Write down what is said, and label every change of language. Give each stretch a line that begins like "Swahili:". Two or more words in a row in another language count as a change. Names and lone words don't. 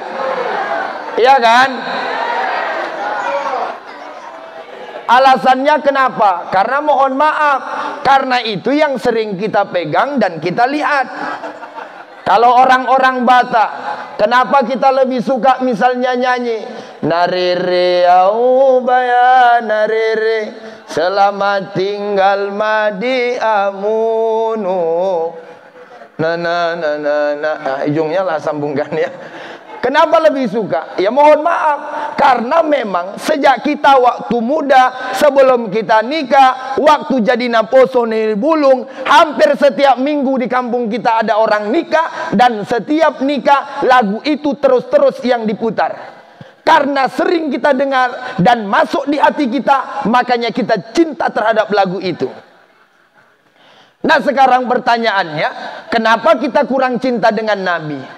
Indonesian: Iya kan? Alasannya kenapa? Karena mohon maaf, karena itu yang sering kita pegang dan kita lihat. Kalau orang-orang Batak, kenapa kita lebih suka misalnya nyanyi
Batak Toba: Narere aubaya narere
Indonesian: selamat tinggal
Batak Toba: madi amunu.
Indonesian: Ujungnya lah sambungkan ya. Kenapa lebih suka? Ya mohon maaf, karena memang sejak kita waktu muda, sebelum kita nikah, waktu jadi
Batak Toba: naposo nil bulung,
Indonesian: hampir setiap minggu di kampung kita ada orang nikah, dan setiap nikah lagu itu terus-terus yang diputar. Karena sering kita dengar dan masuk di hati kita, makanya kita cinta terhadap lagu itu. Nah sekarang pertanyaannya, kenapa kita kurang cinta dengan Nabi?